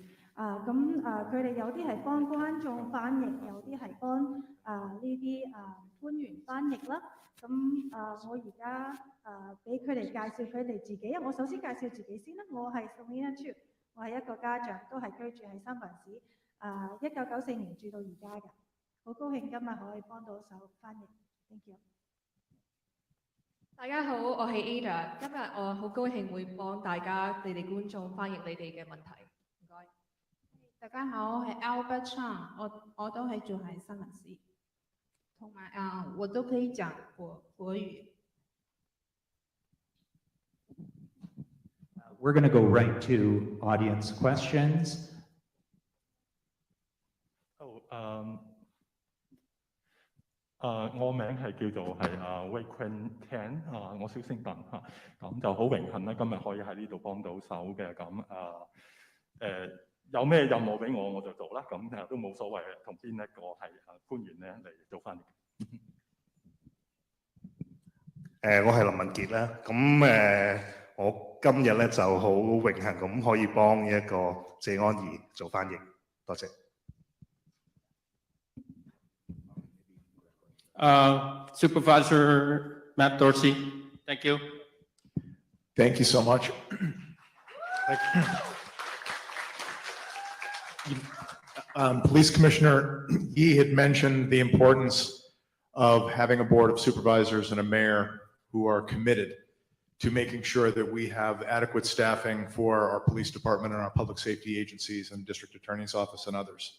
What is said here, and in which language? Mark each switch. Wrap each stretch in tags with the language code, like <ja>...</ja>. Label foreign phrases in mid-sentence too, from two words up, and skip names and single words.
<yue>佢哋有啲係幫觀眾翻譯，有啲係幫呢啲官員翻譯啦。我而家俾佢哋介紹佢哋自己，因為我首先介紹自己先啦。我係 Tues， 我係一個家長，都係居住喺三藩市，1994年住到而家嘅。好高興今日可以幫到手翻譯 ，</yue> <en>thank you。</en> <yue>大家好，我係 Ada， 今日我好高興會幫大家你哋觀眾翻譯你哋嘅問題。唔該。大家好，我係 Albert Chan， 我都係住喺三藩市，同埋我都可以講國語。</yue> <en>We're going to go right to audience questions.</en> <yue>我名係叫做係Wei Quen Ken 我小姓鄧嚇，咁就好榮幸咧，今日可以喺呢度幫到手嘅。咁有咩任務俾我就做啦，咁都冇所謂同邊一個係官員咧嚟做翻譯。我係林文傑啦，咁我今日咧就好榮幸咁可以幫一個謝安儀做翻譯，多謝。</yue> <en>Supervisor Matt Dorsey, thank you. Thank you so much. Police Commissioner Yee had mentioned the importance of having a board of supervisors and a mayor who are committed to making sure that we have adequate staffing for our police department and our public safety agencies and district attorney's office and others.</en>